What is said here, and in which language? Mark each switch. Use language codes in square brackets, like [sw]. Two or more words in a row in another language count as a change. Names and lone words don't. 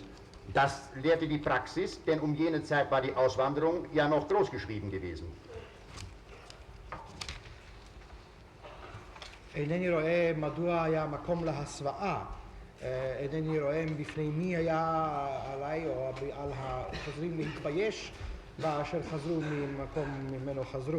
[de] Das lehrte die Praxis, denn um jene Zeit war die Auswanderung ja noch großgeschrieben gewesen. [he] אינני רואה מדוע היה מקום להסוואה, אינני רואה בפני מי היה עליי או על החוזרים להתבייש באשר חזרו ממקום ממנו חזרו.